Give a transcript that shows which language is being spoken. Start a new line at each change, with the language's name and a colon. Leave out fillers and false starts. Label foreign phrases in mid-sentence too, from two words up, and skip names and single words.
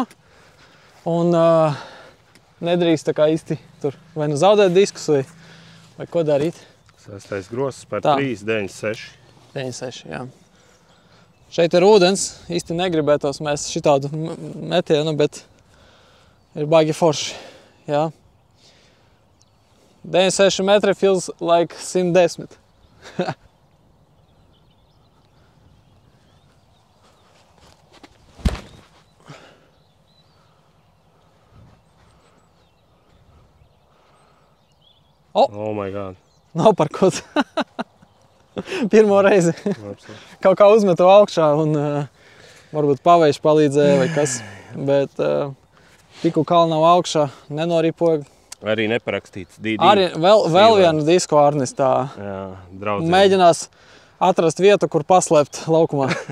Latvian: Un nedrīkst tā kā īsti tur vai nu zaudēt diskus vai ko darīt. 6. grozs par 3,96. 9,6, jā. Šeit ir ūdens, īsti negribētos mēs šitādu metienu, bet ir baigi forši, jā.
English: 96 metri feels like 110. Oh my god.
Latvian: Nav par ko. Pirmo reizi. Kaut kā uzmetu augšā un varbūt pavējš palīdzēja vai kas. Bet tiku kalnā augšā, nenoripoju. Arī neparakstīts. Arī vēl vienu disku Arnis tā mēģinās atrast vietu, kur paslēpt laukumā.